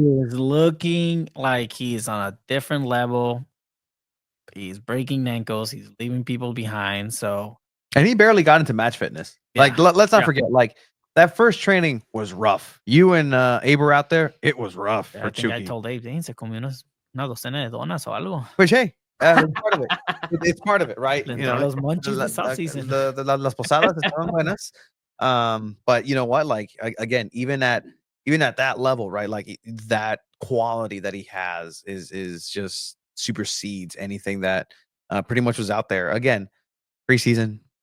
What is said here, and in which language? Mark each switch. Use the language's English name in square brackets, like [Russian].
[English] is looking like he's on a different level. He's breaking ankles. He's leaving people behind. So, And he barely got into match fitness. Like, let's not forget, like, that first training was rough. You and Aber out there, it was rough for I think I Chucky. told Abe, [Spanish] se comió una docena de donas o algo. [English] Which, hey, it's part of it. It's part of it, right? [Spanish] Le entró los munchies [English] this offseason. [Spanish] Las posadas estaban buenas. [English] But you know what? Like, again, even at that level, right? Like, that quality that he has is just supersedes anything that pretty much was out there. Again, preseason.